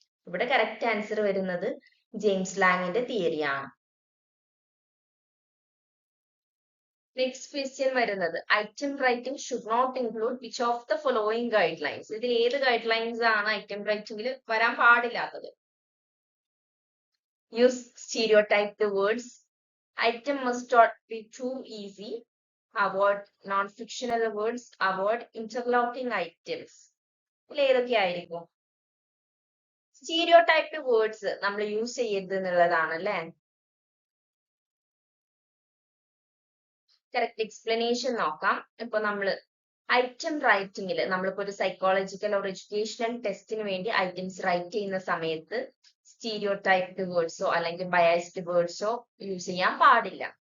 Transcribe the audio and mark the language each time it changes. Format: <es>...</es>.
<ml>ഇവിടെ correct answer വരുന്നത് James ലാങ്ങിന്റെ തിയറിയാണ്.</ml> <en>next question</en> <ml>വരുന്നത്</ml> <en>Item writing should not include which of the following guidelines.</en> <ml>ഇതിൽ ഏത് guide lines ആണ് ഐറ്റം റൈറ്റിംഗിൽ വരാൻ പാടില്ലാത്തത്?</ml> <en>Use stereotyped words, item must not be too easy, avoid non-fictional words, avoid interlocking items.</en> <ml>ഏതൊക്കെ ആയിരിക്കും? സ്റ്റീരിയോടൈപ്ഡ് words നമ്മൾ use ചെയ്യരുത് എന്നുള്ളതാണ് അല്ലെ. കറക്റ്റ് എക്സ്പ്ലനേഷൻ നോക്കാം. ഇപ്പൊ നമ്മള് ഐറ്റം റൈറ്റിംഗിൽ നമ്മളിപ്പോ ഒരു സൈക്കോളജിക്കൽ ഓർ എഡ്യൂക്കേഷണൽ ടെസ്റ്റിന് വേണ്ടി ഐറ്റംസ് റൈറ്റ് ചെയ്യുന്ന സമയത്ത് സ്റ്റീരിയോടൈപ്ഡ് വേർഡ്സോ അല്ലെങ്കിൽ ബയാസ്ഡ് വേർഡ്സോ യൂസ് ചെയ്യാൻ പാടില്ല.</ml>